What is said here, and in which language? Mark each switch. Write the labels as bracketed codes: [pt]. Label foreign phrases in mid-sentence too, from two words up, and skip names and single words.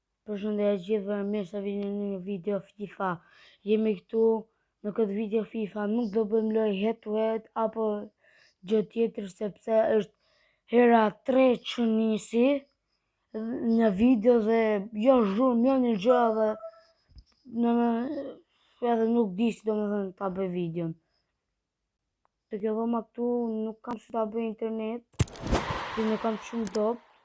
[sq] Përshëndetje gjithëve, mirë se vini në një video FIFA. Jemi këtu në këtë video FIFA, nuk do bëjmë lojë [en] head to head [sq] apo gjë tjetër sepse është hera 3 që nisi në video dhe jo zhurmë, jo një gjë dhe edhe nuk di si do më thënë ta bëj videon. Të kjo dhoma këtu nuk kam si ta bëj internet, dhe nuk kam shumë top.